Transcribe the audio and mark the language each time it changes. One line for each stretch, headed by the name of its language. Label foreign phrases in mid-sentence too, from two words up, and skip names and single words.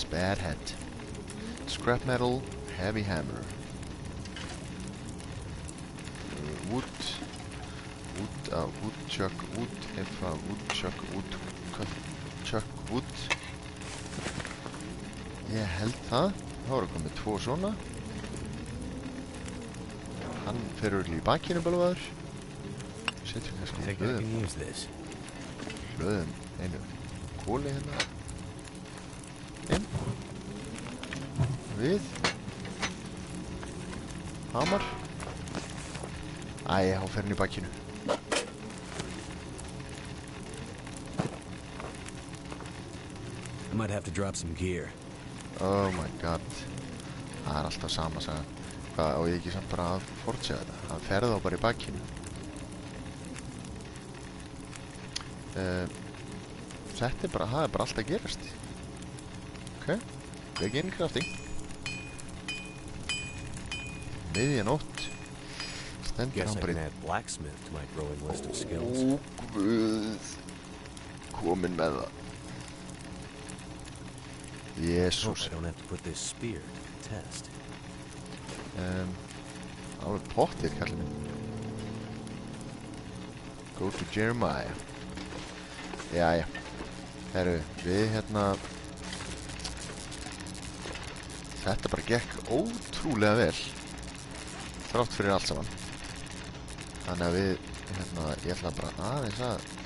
English: Flathead. Scrap metal, heavy hammer. Wood, woodchuck, wood, heffa, woodchuck, woodchuck, wood.
Icelandic: Ég held það. Þá erum komið 2 svona. Hann fer örugglega í bakinu bölvaður. Setjum kannski hlöðum einu kóli hérna inn við hamar. Æ, þá fer hann í bakinu.
English: I might have to drop some gear. Oh my god.
Icelandic: Það er alltaf sama sagan. Hvað, á ég ekki samt bara að fortsega þetta? Hann fer þá bara í bakinu. Þetta er bara, það er bara alltaf að gerast.
English: Ok, begin crafting. Miðjanótt.
Icelandic: Stendur hann bara í...
English: blacksmith to my growing list of skills.
Icelandic: Ó, guð. Komin með það. Jésús.
English: I don't have to put this spear to the test.
Icelandic: Alveg pottið, kallið minn.
English: Go to Jeremiah.
Icelandic: Jæja. Herru, við hérna... Þetta bara gekk ótrúlega vel. Þrátt fyrir allt saman. Þannig að við, hérna, ég ætla bara aðeins að...